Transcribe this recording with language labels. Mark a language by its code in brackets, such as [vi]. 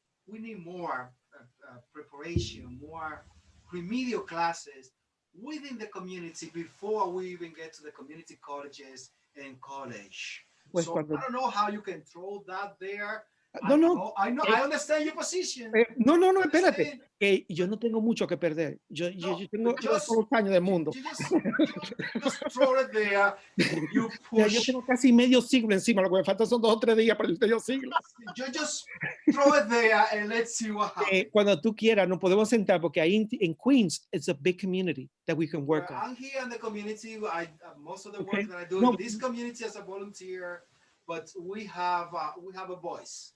[en] We need more preparation, more remedial classes within the community before we even get to the community colleges and college. So I don't know how you can throw that there. I understand your position. [es] No, espérate. Yo no tengo mucho que perder. Yo tengo todos los años del mundo. [en] Just throw it there. You push. [es] Yo tengo casi medio siglo encima. Lo que me falta son 2 o 3 días para el medio siglo. [en] You just throw it there and let's see what happens. [es] Cuando tú quieras, nos podemos sentar porque ahí en Queens, [en] it's a big community that we can work on. I'm here in the community. Most of the work that I do in this community as a volunteer. But we have a voice.